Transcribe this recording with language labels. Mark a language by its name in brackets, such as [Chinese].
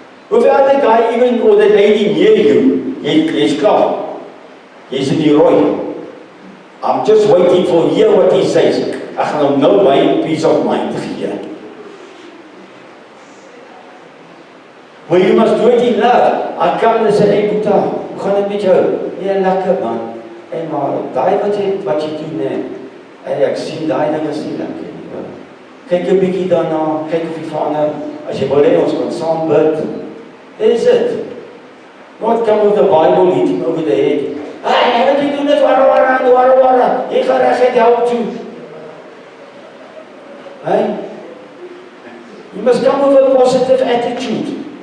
[English] Without the guy even, or the lady near you, [Afrikaans] jy's klaar. Jy's in die rooi. [English] I'm just waiting for hear what he says. [Afrikaans] Ek gaan hom nou my [English] peace of mind [Afrikaans] gee. [English] Well, you must do it in love. I come [Afrikaans] en sê, hey Boeta, hoe gaan dit met jou? Nee, lekker man. Hey maar, daai wat jy doen, nee. Hey, ek sien daai ding is nie lekker nie. Hoor. Kyk 'n bietjie daarna, kyk of jy verander. As jy wil hê ons kan saam bid. [English] Is it? Not come with the Bible hitting over the head. [Afrikaans] Hey, wat jy doen is wara. Jy gaan reg help toe. [English] Hey? You must come with a positive attitude.